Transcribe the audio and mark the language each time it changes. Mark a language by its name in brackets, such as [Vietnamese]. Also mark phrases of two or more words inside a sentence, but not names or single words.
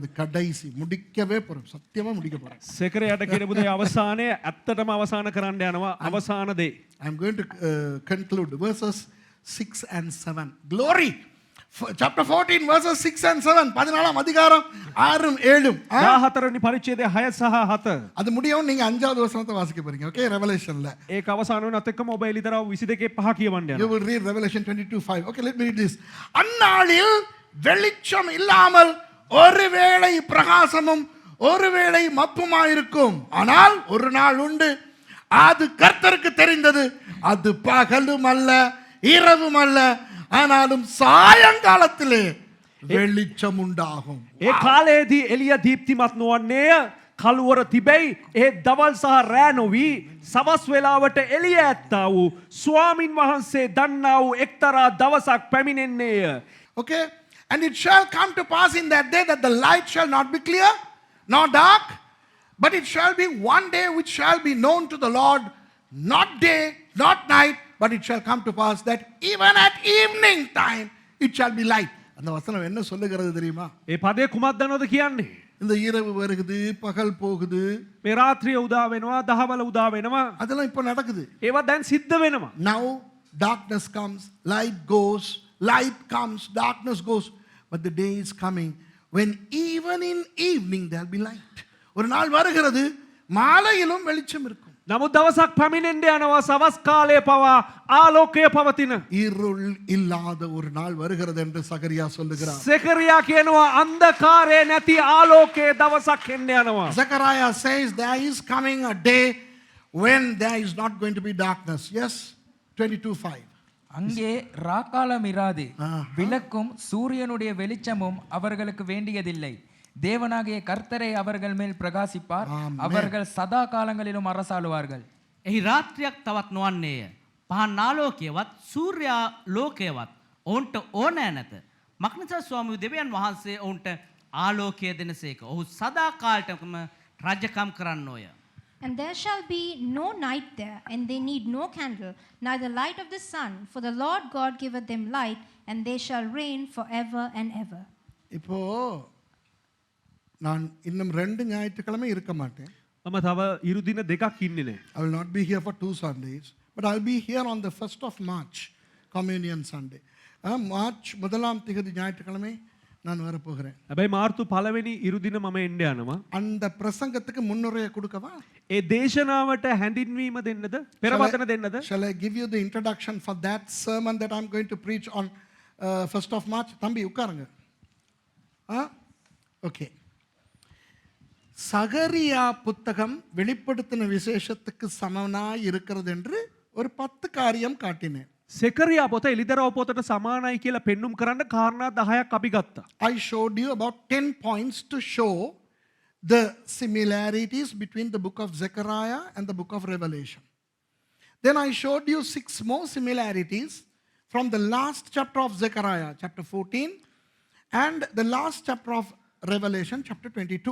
[Tamil] கடைசி முடிக்கவே போறோம். சத்தியமா முடிக்க போறோம். [Sinhala] සෙකරයට කියපු දේ අවසානයේ ඇත්තටම අවසාන කරන්න යනවා. අවසාන දේ. [English] I'm going to conclude verses 6 and 7. Glory. Chapter 14 verses 6 and 7. [Tamil] 14ஆம் அதிகாரம் 6 7. [Sinhala] 14 වෙනි පරිච්ඡේදය 6 සහ 7. [Tamil] அது முடியவும் நீங்க 5வது வசனத்தை வாசிக்க போறீங்க. ஓகே, ரெவலேஷன்ல. [Sinhala] ඒක අවසාන වෙනත් එක්කම ඔබ එලිතරව 22 5 කියවන්න [English] You [Sinhala] යනවා. [English] will read Revelation 22:5. Okay, let me read this. [Tamil] அந்நாளில் வெளிச்சம் இல்லாமல் ஒருவேளை பிரகாசமும் ஒருவேளை மப்புமாயிருக்கும். ஆனால் ஒரு நாள் உண்டு, அது கர்த்தருக்கு தெரிந்தது. அது பகலும் அல்ல இரவும் அல்ல, ஆனாலும் சாயங்காலத்திலே வெளிச்சம் உண்டாகும். [Sinhala] ඒ කාලයේදී එළිය දීප්තිමත් නොවන්නේය. කළුවර තිබෙයි. ඒ දවල් සහ රෑ නොවි සවස් වේලාවට එළිය ඇත්තා වූ ස්වාමින් වහන්සේ දන්නා වූ එක්තරා දවසක් පැමිණෙන්නේය. [English] Okay, and it shall come to pass in that day that the light shall not be clear nor dark, but it shall be one day which shall be known to the Lord, not day not night, but it shall come to pass that even at evening time it shall be light. [Tamil] அந்த வசனம் என்ன சொல்லுகிறது தெரியுமா? [Sinhala] ඒ පදේ කුමක්ද දන්නවද කියන්නේ? [Tamil] இந்த இரவு வருகுது, பகல் போகுது, [Sinhala] මේ රාත්‍රිය උදා වෙනවා, දහවල උදා වෙනවා. [Tamil] அதெல்லாம் இப்போ நடக்குது. [Sinhala] ඒවා දැන් සිද්ධ වෙනවා. [English] Now darkness comes, light goes, light comes, darkness goes, but the day is coming when even in evening there'll be light. [Tamil] ஒரு நாள் வருகிறது, மாலையிலும் வெளிச்சம் இருக்கும். [Sinhala] නමුත් දවසක් පැමිණෙන්න යනවා සවස් කාලයේ පවා ආලෝකය පවතින. [Tamil] இருள் இல்லாத ஒரு நாள் வருகிறது என்று சகரியா சொல்லுகிறார். [Sinhala] සෙකරියා කියනවා අන්ධකාරය නැති ආලෝකයේ දවසක් එන්න යනවා. [English] Zechariah says there is coming a day when there is not going to be darkness. Yes, 22:5. [Tamil] அங்கே ராக்காலம் இராது. ஆஹா. விளக்கும் சூரியனுடைய வெளிச்சமும் அவர்களுக்கு வேண்டியதில்லை. தேவனாகிய கர்த்தரை அவர்கள் மேல் பிரகாசிப்பார். ஆமென். அவர்கள் சதா காலங்களிலும் அரசாளுவார்கள். [Sinhala] එහි රාත්‍රියක් තවත් නොවන්නේය. පහන් ආලෝකයවත් සූර්යා ලෝකයවත් ඔවුන්ට ඕනෑ නැත. මක්නිසා ස්වාමී දෙවියන් වහන්සේ ඔවුන්ට ආලෝකය දෙනසේක. ඔහු සදා කාලයටම රජකම් කරන්නෝය. [English] And there shall be no night there, and they need no candle, neither light of the sun, for the Lord God giveth them light, and they shall reign forever and ever. [Tamil] இப்போ நான் இன்னும் 2 ஞாயிற்றுக்கிழமை இருக்க மாட்டேன். [Sinhala] මම තව ඉරු දින දෙකක් ඉන්නේ නැහැ. [English] I will not be here for 2 Sundays, but I'll be here on the 1st of March, Communion Sunday. [Tamil] மார்ச் 1ஆம் தேதி ஞாயிற்றுக்கிழமை நான் வரப்போகிறேன். [Sinhala] හැබැයි මාර්තු 1 වෙනි ඉරු දින මම එන්න යනවා. [Tamil] அந்த பிரசங்கத்துக்கு முன்னுரையை கொடுக்கவா? [Sinhala] ඒ දේශනාවට හැඳින්වීම දෙන්නද? පෙරවදන දෙන්නද? [English] Shall I give you the introduction for that sermon that I'm going to preach on 1st of March? [Tamil] தம்பி உட்காருங்க. ஓகே. சகரியா புத்தகம் வெளிப்படுத்தின விசேஷத்துக்கு சமனாய் இருக்கிறது என்று ஒரு 10 காரியம் காட்டினேன். [Sinhala] සෙකරියා පොත එලිදරව් පොතට සමානයි කියලා පෙන්눔 කරන්න කාරණා 10ක් අපි ගත්තා. [English] I showed you about 10 points to show the similarities between the book of Zechariah and the book of Revelation. Then I showed you 6 more similarities from the last chapter of Zechariah, chapter 14, and the last chapter of Revelation, chapter 22.